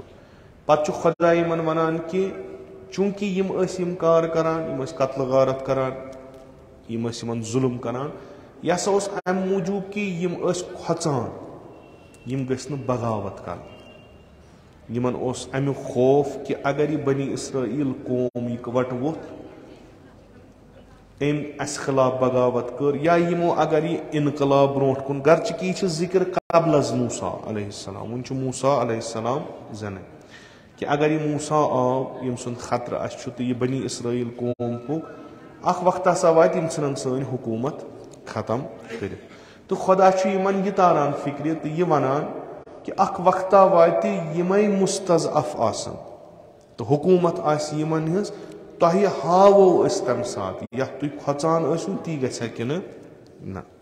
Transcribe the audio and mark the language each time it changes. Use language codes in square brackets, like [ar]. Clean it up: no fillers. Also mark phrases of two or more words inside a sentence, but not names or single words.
[ks] پتہٕ چھُ خۄدا یِمن ونان کہِ چوٗنٛکہِ یِم ٲسۍ یِم کار کران یِم ٲسۍ قتلہٕ غارت کران یِم ٲسۍ یِمن ظُلم کران یہِ ہسا اوس امہِ موٗجوٗب کہِ یِم ٲسۍ کھۄژان یِم گٔژھۍ نہٕ بغاوت کرٕنۍ. یِمن اوس امیُک خوف کہِ اگر یہِ بنی اسرائیل قوم یِکوٹہٕ ووٚتھ أمۍ اسہِ خلاف بغاوت کٔر یا یِمو اگر یہِ انقلاب برونٛٹھ کُن گرچہِ کہِ یہِ چھِ ذِکر قبل از موسیٰ [ar] علیہ السلام [ks] وُنہِ چھُ موسیٰ [ar] علیہ السلام [ks] زینٕے کہِ اگر یہِ موسیٰ آو ییٚمہِ سُنٛد خطرٕ اسہِ چھُ تہٕ یہِ بنی اسرائیل قوم پوٚک اکھ وقت ہسا واتہِ یِم ژھٕنن سٲنۍ حکوٗمت ختم کٔرِتھ تہٕ خۄدا چھُ یِمن یہِ تاران فِکرِ تہٕ یہِ ونان کہِ اکھ وقتا واتہِ یِمے مُستضعف آسن تہٕ حکوٗمت آسہِ یِمن ہٕنٛز تۄہہِ ہاوو أسۍ تمہِ ساتہٕ یتھ تُہۍ کھۄژان ٲسِو تی گژھِ ہا کِنہٕ نہ.